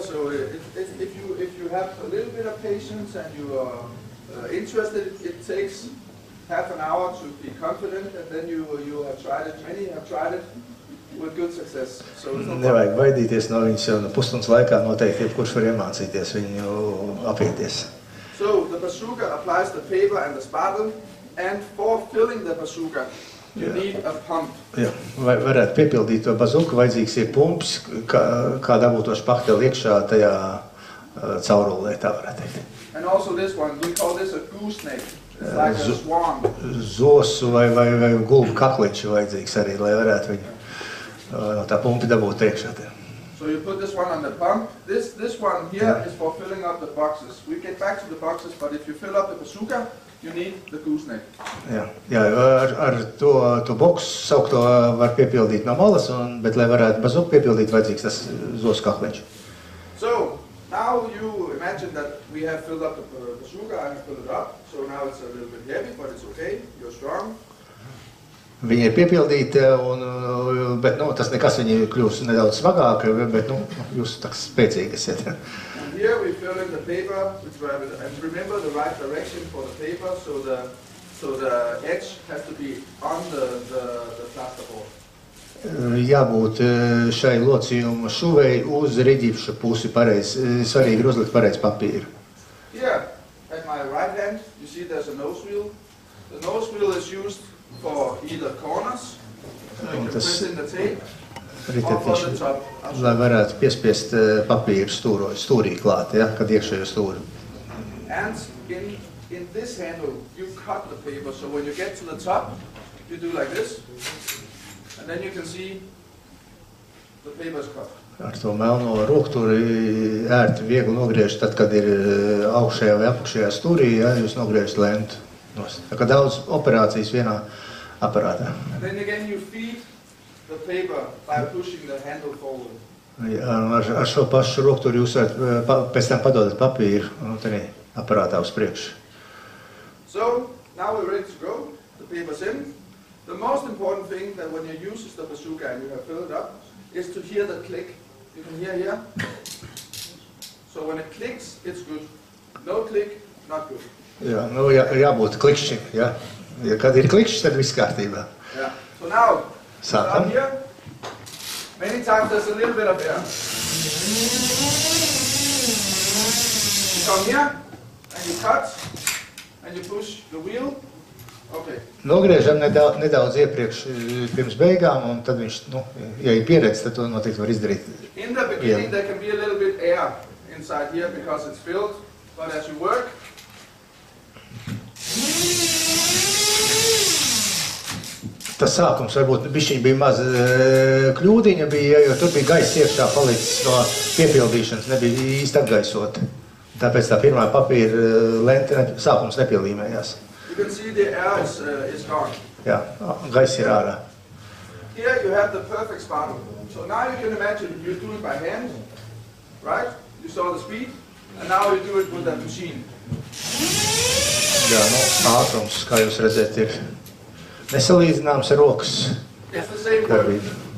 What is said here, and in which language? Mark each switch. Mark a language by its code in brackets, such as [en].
[en] So if you have a little bit of patience and you are interested, it takes half an hour to be confident, and then you have tried it. Many have tried it with good success. So it's not [lv] Nevajag baidīties no viņas, jo pusstundas laikā noteikti jebkurš var iemācīties viņu apieties. [en] So the bazooka applies the paper and the spatel, and for filling the bazooka, you need a pump. [lv] Jā, vai varētu piepildīt to bazuku, vajadzīgs ir pumps, kā dabūt to špakteli iekšā tajā caurulē, tā varētu teikt. [en] And also this one, we call this a gooseneck. It's like a swan. [lv] Zosu vai gulbu kakliņš vajadzīgs arī, lai varētu viņu no tā pumpi dabūt iekšā. [en] So you put this one on the pump. This one here is for filling up the boxes. We get back to the boxes, but if you fill up the bazooka, you need the gooseneck. [lv] Jā, ar to boksu saukto var piepildīt no malas, bet, lai varētu bazuku piepildīt, vajadzīgs tas zosu kakliņš. [en] So, now you imagine that we have filled up the bazooka, I have filled it up. So now it's a little bit heavy, but it's okay, you're strong. [lv] Viņi ir piepildīti, bet tas nekas viņi kļūs nedaudz svagāk, bet jūs tā spēcīgi esat. [en] And here we fill in the paper, and remember the right direction for the paper, so the edge has to be on the plasterboard. [lv] Jābūt šai locījuma šuvei uz riģipša pusi pareizi, svarīgi ir uzlikt pareizi papīru. [en] Here, at my right hand, you see there's a nose wheel. The nose wheel is used for either corners, so you can press in the tape, or for the top. [lv] Lai varētu piespiest papīru stūrī klāt, ja, kad iekšējo stūri. [en] And in this handle, you cut the paper, so when you get to the top, you do like this, and then you can see the paper is cut. [lv] Ar to melno rokturi ērti viegli nogriežat, tad, kad ir augšējā vai apakšējā stūrī, ja, jūs nogriežat lentu. Tā kā daudz operācijas vienā aparātā. [en] And then again you feed the paper by pushing the handle forward. [lv] Ar šo pašu rokturi jūs varat pēc tam padodat papīru aparātā uz priekšu. [en] So, now we're ready to go. The paper's in. The most important thing that when you use the bazooka and you have filled it up is to hear the click. You can hear here. So when it clicks, it's good. No click, not good. [lv] Jā, jābūt klikšķim, ja. Ja kad ir klikšķis, tad viss kārtībā. [en] Yeah. So now, [lv] Sākam. [en] Here, many times there's a little bit of air. You come here, and you cut, and you push the wheel. Okay. [lv] Nogriežam nedaudz iepriekš pirms beigām, un tad viņš, ja ir pieredze, tad to noteikti var izdarīt. [en] In the beginning, there can be a little bit air inside here because it's filled, but as you work, [lv] Tas sākums varbūt bišķiņ bija maz kļūdiņa, jo tur bija gaiss iekšā palicis no piepildīšanas, nebija īsti atgaisot. Tāpēc tā pirmā papīra lente sākums nepielīmējās. [en] You can see the air is gone. [lv] Jā, gaiss ir ārā. [en] Here you have the perfect sparkle. So now you can imagine you do it by hand, right? You saw the speed, and now you do it with that machine. [lv] Jā, ātrums, kā jūs redzēt, ir nesalīdzināms ar rokas darbību.